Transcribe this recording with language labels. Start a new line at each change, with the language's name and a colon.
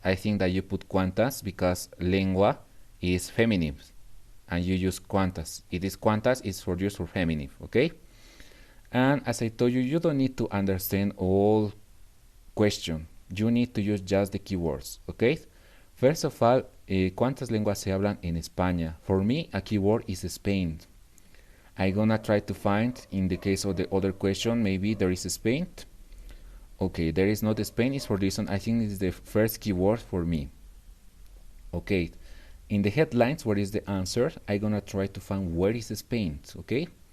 English: I think that you put cuantas because lengua is feminine, and you use cuantas. It is cuantas is for use for feminine, okay? And as I told you, you don't need to understand all question. You need to use just the keywords, okay?
Spanish: First of all, ¿cuántas lenguas se hablan en España?
English: For me, a keyword is Spain. I'm gonna try to find, in the case of the other question, maybe there is Spain. Okay, there is not Spain, is for this one. I think this is the first keyword for me. Okay, in the headlines, what is the answer? I'm gonna try to find where is Spain, okay?